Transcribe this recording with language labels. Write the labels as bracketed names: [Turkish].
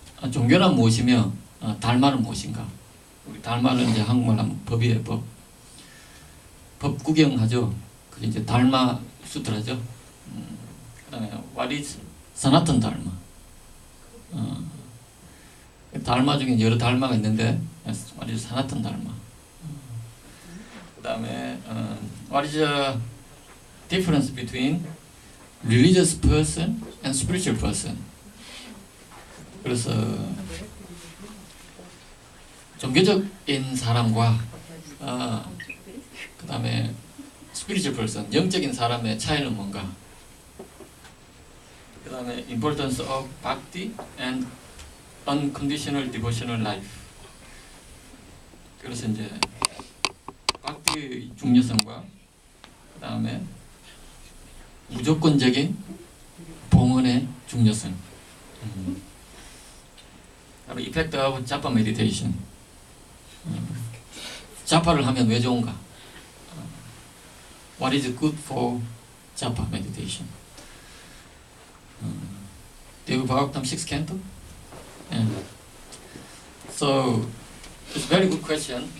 [Korean] 종교란 무엇이며 달마는 무엇인가? 우리 달마는 이제 한국말로 하면 법이에요, 법. 법 구경하죠. 그게 이제 달마 수트라죠. 그다음에 [English] What is Sanatana Dharma? [Korean] 달마 중에 여러 달마가 있는데 [English] What is Sanatana Dharma? [Korean] 그다음에 [English] What is the difference between religious person and spiritual person? [Korean] 그래서 종교적인 사람과 그 다음에 [English] spiritual person, [Korean] 영적인 사람의 차이는 뭔가? 그 다음에 [English] importance of Bhakti and Unconditional devotional life. [Korean] 그래서 이제 Bhakti의 중요성과 그 다음에 무조건적인 봉헌의 중요성. 그리고 [English] effect of Japa meditation. [Korean] 자파를 하면 왜 좋은가? [English] What is good for Japa meditation? Do you have Bhagavatam 6th canto? Yeah. So it's a very good question.